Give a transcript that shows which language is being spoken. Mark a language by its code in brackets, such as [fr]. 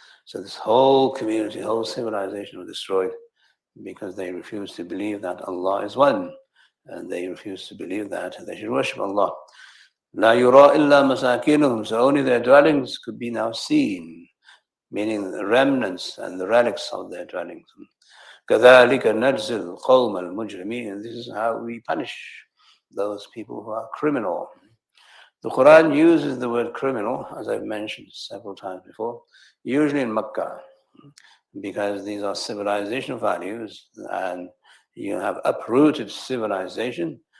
[en] So this whole community, whole civilization was destroyed because they refused to believe that Allah is one, and they refused to believe that they should worship Allah. [ar] لا يرى إلا مساكنهم. [en] So only their dwellings could be now seen, meaning the remnants and the relics of their dwellings. [ar] كذلك نجزي القوم المجرمين. [en] And this is how we punish those people who are criminal. The Quran uses the word criminal, as I've mentioned several times before, usually in Makkah, because these are civilizational values, and you have uprooted civilization.